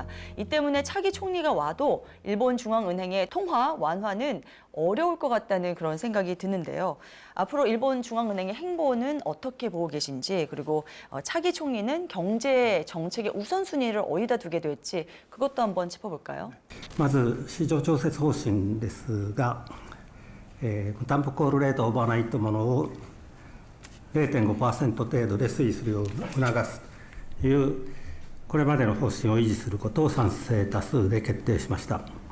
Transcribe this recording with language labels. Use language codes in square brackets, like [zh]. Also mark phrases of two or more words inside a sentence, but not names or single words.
[ko] 이 때문에 차기 총리가 와도 일본 중앙은행의 통화 완화는 어려울 것 같다는 그런 생각이 드는데요. 앞으로 일본 중앙은행의 행보는 어떻게 보고 계신지, 그리고 차기 총리는 경제 정책의 우선순위를 어디다 두게 될지 그것도 한번 짚어볼까요? [ja] まず市場調節方針ですが、担保コールレートオーバーナイトものを 0.5% 程度で推移するよう促すというこれまでの方針を維持することを賛成多数で決定しました。